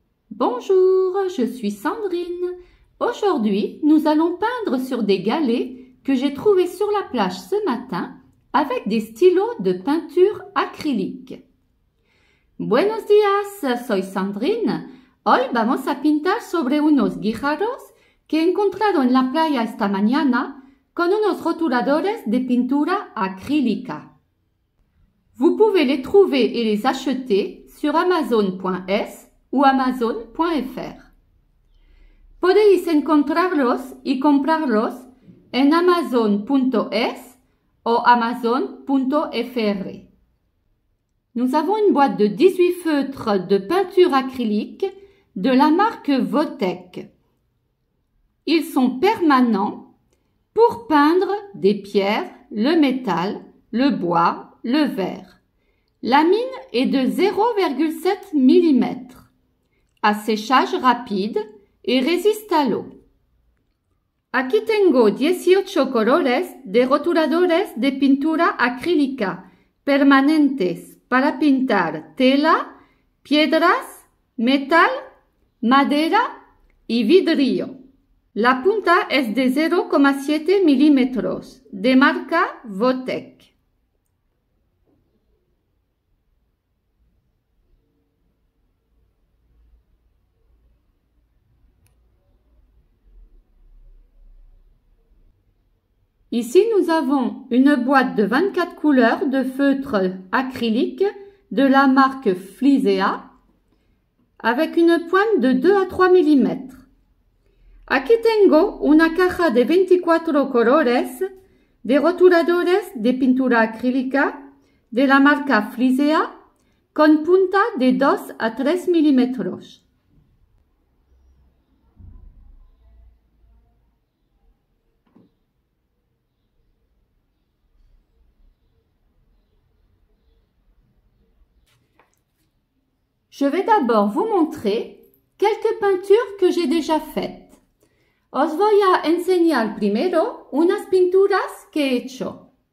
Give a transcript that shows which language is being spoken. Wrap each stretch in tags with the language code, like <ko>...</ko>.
<fr>Bonjour, je suis Sandrine. Aujourd'hui, nous allons peindre sur des galets que j'ai trouvés sur la plage ce matin avec des stylos de peinture acrylique.</fr> <es>Buenos días, soy Sandrine. Hoy vamos a pintar sobre unos guijarros que he encontrado en la playa esta mañana con unos rotuladores de pintura acrílica.</es> <fr>Vous pouvez les trouver et les acheter sur amazon.es ou amazon.fr.</fr> <es>Podéis encontrarlos y comprarlos en amazon.es o amazon.fr.</es> <fr>Nous avons une boîte de 18 feutres de peinture acrylique de la marque Votec. Ils sont permanents pour peindre des pierres, le métal, le bois, le verre. La mine est de 0,7 mm, à séchage rapide et résiste à l'eau.</fr> <es>Aquí tengo 18 colores de rotuladores de pintura acrílica permanentes para pintar tela, piedras, metal, madera y vidrio. La punta es de 0,7 milímetros, de marca Votec.</es> <fr>Ici, nous avons une boîte de 24 couleurs de feutre acrylique de la marque Flisea avec une pointe de 2 à 3 mm.</fr> <es>Aquí tengo una caja de 24 colores de rotuladores de pintura acrílica de la marca Flisea con punta de 2 a 3 milímetros.</es> <fr>Je vais d'abord vous montrer quelques peintures que j'ai déjà faites.</fr> <es>Os voy a enseñar primero unas pinturas que he hecho.</es>